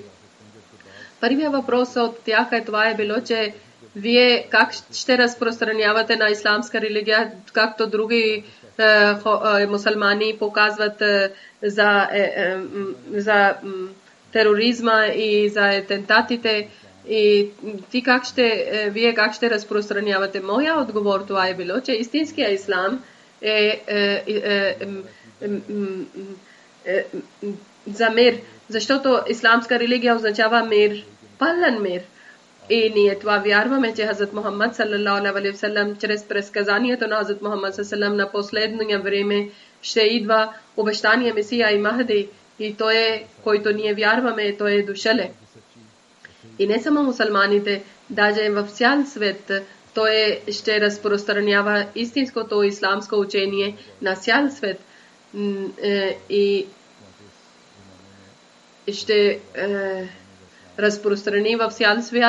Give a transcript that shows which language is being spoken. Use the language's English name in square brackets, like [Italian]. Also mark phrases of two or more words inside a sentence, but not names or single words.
[Bulgarian] Първият въпрос от тях е това е било, че вие как ще разпространявате на исламска религия, както други мусулмани показват за тероризма и за атентатите, и ти вие как ще разпространявате? Моя отговор това е било, че истинския ислам е за мир, защото исламска религия означава мир, пълен мир. И ние това вярваме, че Хазрат Мухаммад [Arabic] صلى الله عليه وسلم [Bulgarian] чрез предсказанието на Хазрат Мухаммад [Arabic] صلى الله عليه وسلم [Bulgarian] на последния време ще идва обещания Месия и Махди, и той е, който ние вярваме, той е дошъл. И не само мусулманите, даже в цял свет той ще разпространява истинското исламско учение на цял свет и ще разпространи в цял свят.